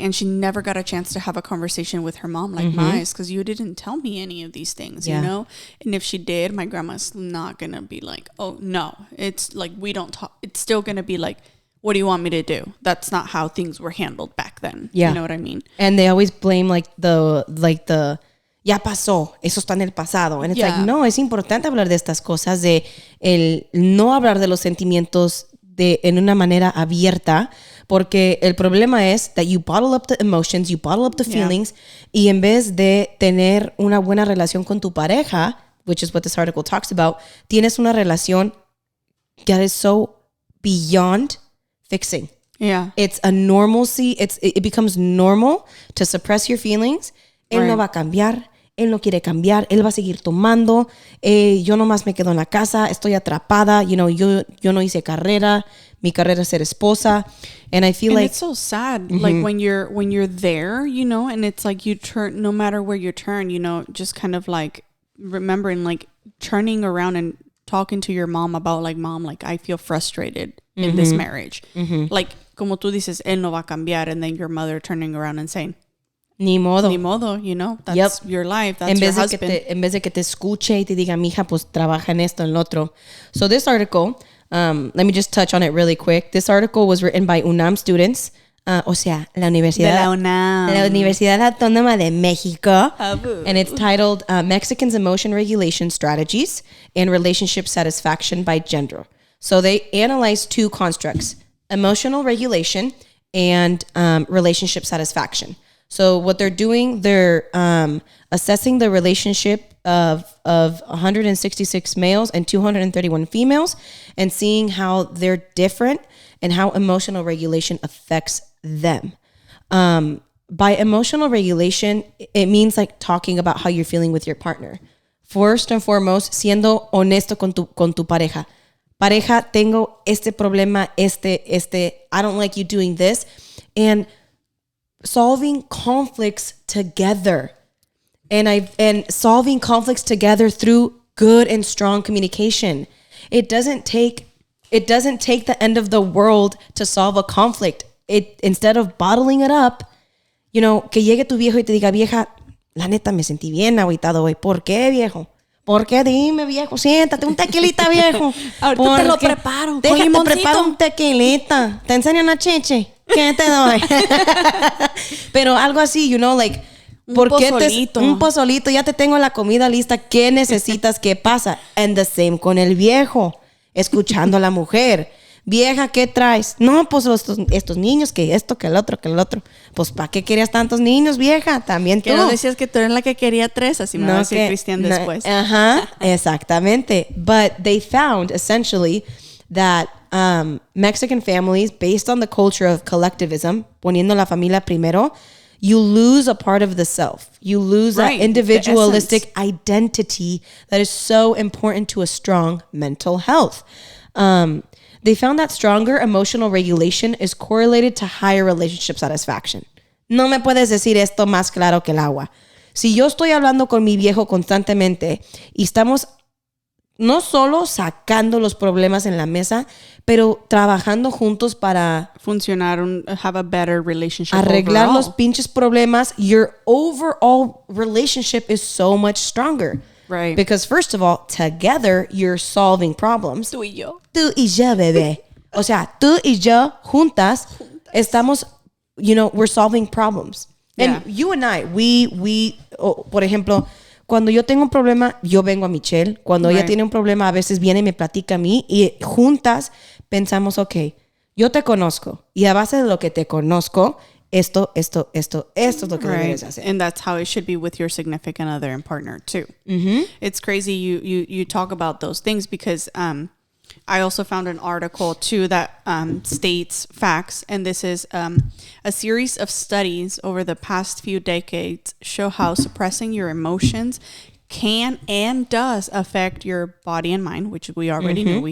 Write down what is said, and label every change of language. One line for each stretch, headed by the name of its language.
English: And she never got a chance to have a conversation with her mom like mice, because you didn't tell me any of these things, you know? And if she did, my grandma's not going to be like, oh, no. It's like, we don't talk. It's still going to be like, what do you want me to do? That's not how things were handled back then. Yeah. You know what I mean? And they always blame like the
Spanish: ya pasó, eso está en el pasado.
English: And it's like,
Spanish: no, es importante hablar de estas cosas, de el no hablar de los sentimientos en una manera abierta, porque el problema es
English: that you bottle up the emotions, you bottle up the feelings,
Spanish: y en vez de tener una buena relación con tu pareja,
English: which is what this article talks about,
Spanish: tienes una relación
English: that is so beyond fixing. Yeah. It's a normalcy. It becomes normal to suppress your feelings.
Spanish: Él no va a cambiar. Él no quiere cambiar. Él va a seguir tomando. Yo nomás me quedo en la casa. Estoy atrapada.
English: You know,
Spanish: yo no hice carrera. Mi carrera es ser esposa.
English: And I feel like it's so sad. Like when you're there, you know, and it's like you turn, no matter where you turn, you know, just kind of like remembering, like turning around and talking to your mom about like, mom, like I feel frustrated in this marriage.
Spanish: Like, como tú dices, él no va a cambiar.
English: And then your mother turning around and saying,
Spanish: Ni modo,
English: you know, that's your life, that's your husband.
Spanish: En vez de que te escuche y te diga, mija, pues trabaja en esto, en lo otro.
English: So this article, let me just touch on it really quick. This article was written by UNAM students.
Spanish: O sea, la Universidad Autónoma de México.
English: And it's titled Mexicans' Emotion Regulation Strategies and Relationship Satisfaction by Gender. So they analyzed 2 constructs, emotional regulation and relationship satisfaction. So what they're doing, they're assessing the relationship of 166 males and 231 females and seeing how they're different and how emotional regulation affects them. By emotional regulation, it means like talking about how you're feeling with your partner. First and foremost,
Spanish: siendo honesto con tu pareja. Pareja, tengo este problema,
English: I don't like you doing this. And solving conflicts together. And solving conflicts together through good and strong communication. It doesn't take the end of the world to solve a conflict. Instead of bottling it up, you know,
Spanish: que llegue tu viejo y te diga, vieja, la neta me sentí bien agüitado hoy. ¿Por qué, viejo? ¿Por qué? Dime, viejo, siéntate, un tequilita, viejo. Ahorita te lo preparo. Déjate, preparo un tequilita. ¿Te enseñan a chichi? ¿Qué te doy? Pero algo así,
English: you know, like,
Spanish: ¿por qué un pozolito? Ya te tengo la comida lista. ¿Qué necesitas? ¿Qué pasa?
English: And the same
Spanish: con el viejo. Escuchando a la mujer. Vieja, ¿qué traes? No, pues estos niños, que esto, que el otro. Pues, ¿para qué querías tantos niños, vieja? También tú. Que no decías que tú eres la que quería 3, así me va a decir Cristian después. Ajá, exactamente.
English: But they found, essentially, that Mexican families, based on the culture of collectivism,
Spanish: poniendo la familia primero,
English: you lose a part of the self. You lose that individualistic identity that is so important to a strong mental health. They found that stronger emotional regulation is correlated to higher relationship satisfaction.
Spanish: No me puedes decir esto más claro que el agua. Si yo estoy hablando con mi viejo constantemente y estamos no solo sacando los problemas en la mesa, pero trabajando juntos para
English: funcionar, have a better relationship
Spanish: arreglar
English: overall.
Spanish: Los pinches problemas,
English: your overall relationship is so much stronger. Right. Because first of all, together, you're solving problems.
Spanish: Tú y yo. Tú y yo, bebé. O sea, tú y yo juntas estamos,
English: we're solving problems. And Yeah. you and I,
Spanish: por ejemplo, cuando yo tengo un problema, yo vengo a Michelle. Cuando ella tiene un problema, a veces viene y me platica a mí. Y juntas pensamos, ok, yo te conozco. Y a base de lo que te conozco, esto es lo que debes hacer.
English: And that's how it should be with your significant other and partner too. It's crazy you talk about those things because I also found an article too that states facts, and this is a series of studies over the past few decades show how suppressing your emotions can and does affect your body and mind, which we already knew.